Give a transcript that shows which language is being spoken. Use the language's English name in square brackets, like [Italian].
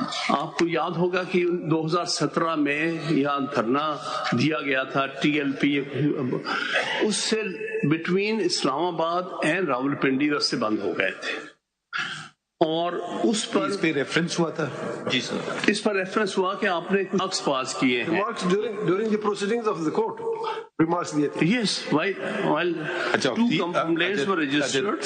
[Urdu] آپ کو یاد ہوگا کہ 2017 میں یہاں دھرنا دیا گیا تھا TLP، اس سے بٹوین اسلام آباد اینڈ راولپنڈی راستے بند ہو گئے تھے، اور اس پر ریفرنس ہوا تھا. جی سر، اس پر ریفرنس ہوا کہ آپ نے ریمارکس پاس کیے ہیں. [English] during the proceedings of the court remarks [Urdu] دیے تھے. [English] Yes while 2 complaints were registered.